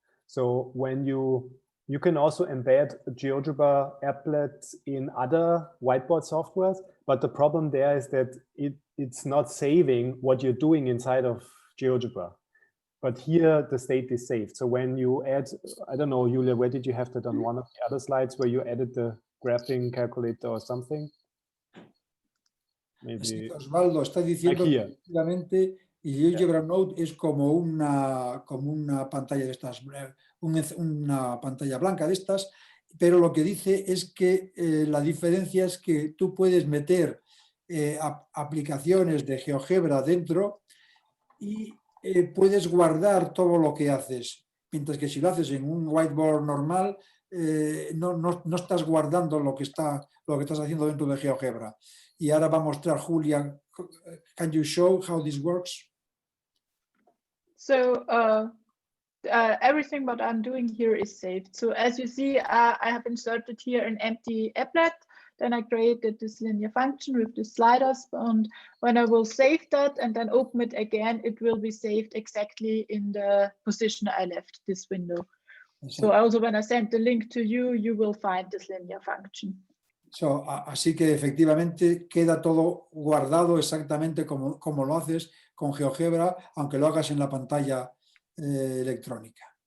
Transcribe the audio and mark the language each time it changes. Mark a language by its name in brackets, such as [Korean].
[English] So when you can also embed GeoGebra Applets in other whiteboard softwares, but the problem there is that it's not saving what you're doing inside of GeoGebra. But here the state is saved. So when you add, I don't know, Julia, where did you have that on one of the other slides where you added the graphing calculator or something? Maybe. [Spanish] Osvaldo está diciendo que efectivamente GeoGebra Note es como una pantalla de estas, una pantalla blanca de estas, pero lo que dice es que la diferencia es que tú puedes meter aplicaciones de GeoGebra dentro y puedes guardar todo lo que haces, mientras que si lo haces en un whiteboard normal, no estás guardando lo que estás haciendo dentro de GeoGebra. Y ahora va a mostrar Julia. [English] Can you show how this works? So everything what I'm doing here is saved. So as you see, I have inserted here an empty applet. Then I created this linear function with the sliders. And when I will save that and then open it again, it will be saved exactly in the position I left this window. So also when I send the link to you, you will find this linear function. [Spanish] So, así que efectivamente queda todo guardado exactamente como lo haces con GeoGebra, aunque lo hagas en la pantalla electrónica.